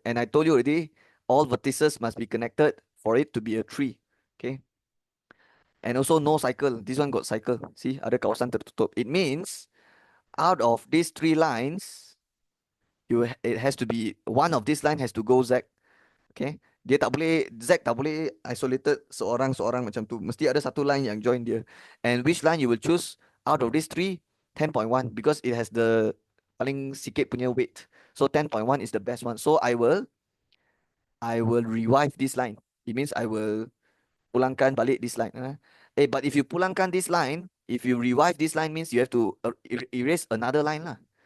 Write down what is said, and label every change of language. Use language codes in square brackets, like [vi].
[en] And I told you already, all vertices must be connected for it to be a 3. Okay. And also no cycle. This one got cycle. [ms] See, ada kawasan tertutup. [en] It means out of these 3 lines, it has to be one of this line has to go Z. Okay. [ms] Dia tak boleh Z tak boleh isolated seorang-seorang macam tu. Mesti ada satu line yang join dia. [en] And which line you will choose out of these 3? 10.1 because it has the [ms] paling sikit punya [en] weight. So 10.1 is the best one. So I will revive this line. It means I will [ms] pulangkan balik [en] this line. But if you pulangkan this line, if you revive this line means you have to erase another line lah.